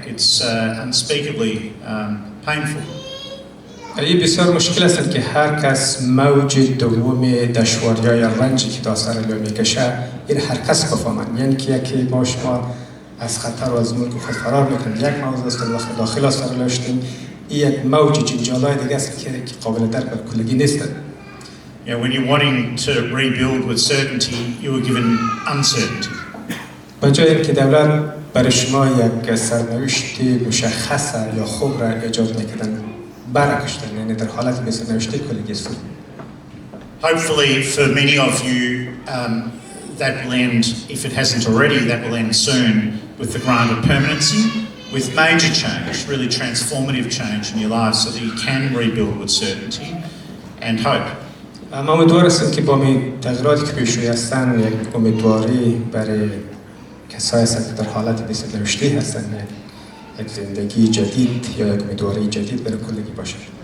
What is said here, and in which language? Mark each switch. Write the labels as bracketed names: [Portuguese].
[English] It's unspeakably painful. [Persian] این بسیار مشکل است که هر کس موج دوم دشواری یا رنجی که در استرالیا میکشه این هر کس بفهمن، یعنی که یکی ما شما از خطر و از ملک خود فرار میکنیم یک موضوع است که وقت داخل استرالیا شدیم، یک موج جنجالای دیگه است که قابل درک به کلگی نیست. [English] You know, when you're wanting to rebuild with certainty, you were given uncertainty. [Persian] به جای اینکه دولت برای شما یک سرنوشت مشخص یا خوب را ایجاد میکردن، برگشتن، یعنی در حالت به سرنوشت کلگی است. [English] Hopefully for many of you, that will end, if it hasn't already, that will end soon with the grant of permanency, with major change, really transformative change in your lives so that you can rebuild with certainty and hope. [Persian] اما امیدوار هستم که با تغییراتی که پیش روی هستن یک امیدواری برای کسایی هستند که در حالت بی‌سرنوشتی هستند، یک زندگی جدید یا یک امیدواری جدید برای کلگی باشه.